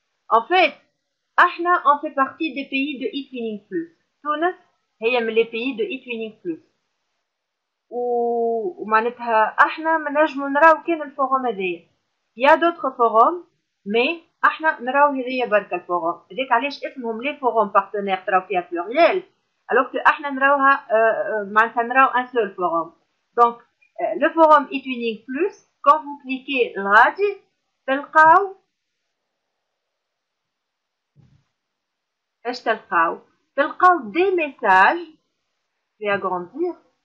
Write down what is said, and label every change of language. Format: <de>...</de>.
<fr>En fait, احنا on fait partie des pays de eTwinning Plus.</fr> <ar>تونس هي من</ar> <fr>les pays de eTwinning Plus.</fr> <ar>ومعناتها احنا ما نجمو نراو كان الفوروم هذايا.</ar> <fr>Il y a d'autres forums, mais</fr> <ar>احنا نراو هذايا برك الفوروم. هذاك علاش اسمهم</ar> <fr>لي فوروم بارتنير</fr> <ar>تراو فيها بلوريال.</ar> <fr>alors que</fr> <ar>احنا نراوها معناتها نراو</ar> <fr>un seul forum. Donc le forum eTwinning Plus, quand vous cliquez</fr> <ar>الغادي تلقاو ايش تلقاو</ar> <fr>des messages. Je vais agrandir.</fr>